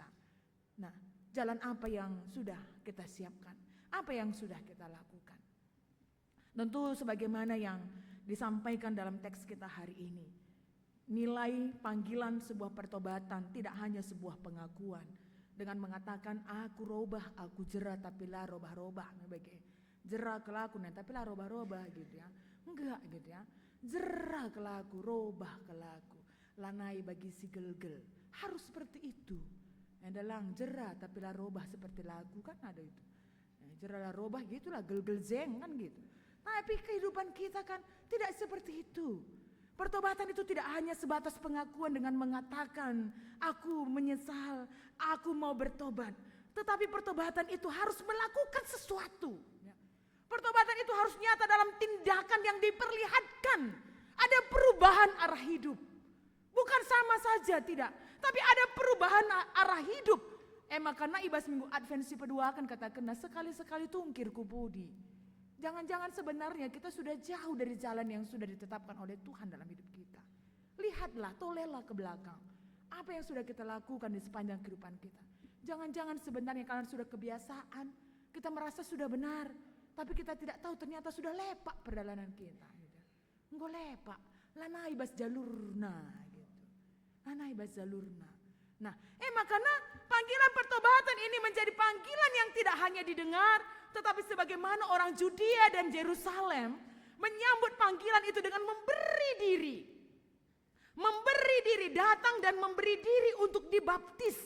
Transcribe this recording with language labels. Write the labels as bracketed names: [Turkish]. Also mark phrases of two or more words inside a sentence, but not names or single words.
[Indonesian] Nah, jalan apa yang sudah kita siapkan? Apa yang sudah kita lakukan? Tentu sebagaimana yang disampaikan dalam teks kita hari ini. Nilai panggilan sebuah pertobatan tidak hanya sebuah pengakuan. Dengan mengatakan [Batak Karo] aku robah, aku jera tapi lah robah-robah. Jera kelaku tapi lah robah-robah [Indonesian] gitu ya. Enggak gitu ya. [Batak Karo] Jera kelaku, robah kelaku. Lanai bagi si gelgel. [Indonesian] Harus seperti itu. Yang dalang [Batak Karo] jera tapi lah robah [Indonesian] seperti lagu kan ada itu. [Batak Karo] Jera lah robah gitulah gelgel zeng [Indonesian] kan gitu. Tapi kehidupan kita kan tidak seperti itu. Pertobatan itu tidak hanya sebatas pengakuan dengan mengatakan aku menyesal, aku mau bertobat. Tetapi pertobatan itu harus melakukan sesuatu. Pertobatan itu harus nyata dalam tindakan yang diperlihatkan. Ada perubahan arah hidup. Bukan sama saja tidak, tapi ada perubahan arah hidup. [Batak Karo] Makanya ibas minggu Advent si pedua [Indonesian] akan katakan, nah sekali-sekali [Batak Karo] tungkir ku budi. [Indonesian] Jangan-jangan sebenarnya kita sudah jauh dari jalan yang sudah ditetapkan oleh Tuhan dalam hidup kita. Lihatlah, tolelah ke belakang. Apa yang sudah kita lakukan di sepanjang kehidupan kita. Jangan-jangan sebenarnya karena sudah kebiasaan, kita merasa sudah benar, tapi kita tidak tahu ternyata sudah lepak perjalanan kita. [Batak Karo] Enggak lepak, lanai bas jalurna gitu. Lanai bas jalurna. [Indonesian] Nah, makanya panggilan pertobatan ini menjadi panggilan yang tidak hanya didengar, tetapi sebagaimana orang Judea dan Yerusalem menyambut panggilan itu dengan memberi diri. Memberi diri, datang dan memberi diri untuk dibaptis.